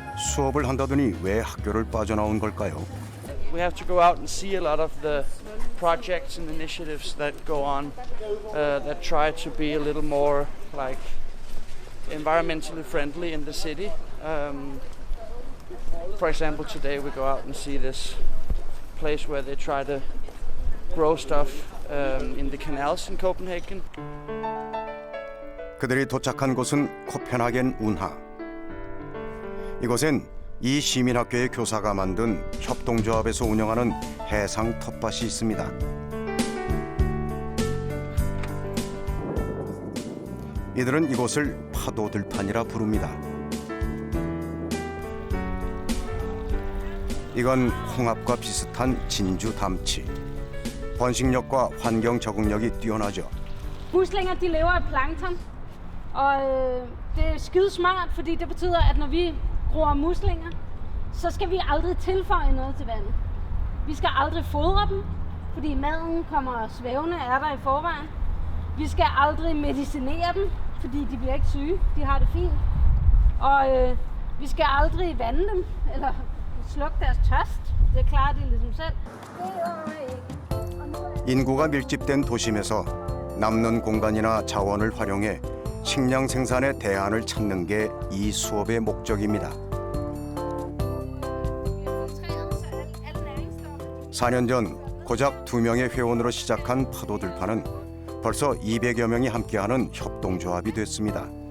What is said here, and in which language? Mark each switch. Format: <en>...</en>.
<ko>수업을 한다더니 왜 학교를 빠져나온 걸까요?</ko> <en>We have to go out and see a lot of the projects and initiatives that go on that try to be a little more like environmentally friendly in the city. For example, today we go out and see this place where they try to grow stuff in the canals in Copenhagen.</en> <ko>그들이 도착한 곳은 코펜하겐 운하. 이곳엔 이 시민학교의 교사가 만든 협동조합에서 운영하는 해상 텃밭이 있습니다. 이들은 이곳을 파도들판이라 부릅니다. 이건 홍합과 비슷한 진주 담치. 번식력과 환경 적응력이 뛰어나죠.</ko> <da>Muslinger de lever af plankton, og det er skide smart, fordi det betyder, at når vi gror muslinger, så skal vi aldrig tilføje noget til vandet. Vi skal aldrig fodre dem, fordi maden kommer svævende ærter i forvejen. Vi skal aldrig medicinere dem, fordi de bliver ikke syge, de har det fint. Og vi skal aldrig vande dem, eller slukke deres tørst. Det klarer de ligesom selv.</da> <ko>인구가 밀집된 도심에서 남는 공간이나 자원을 활용해 식량 생산의 대안을 찾는 게 이 수업의 목적입니다. 4년 전 고작 2명의 회원으로 시작한 파도들판은 벌써 200여 명이 함께하는 협동조합이 됐습니다.</ko>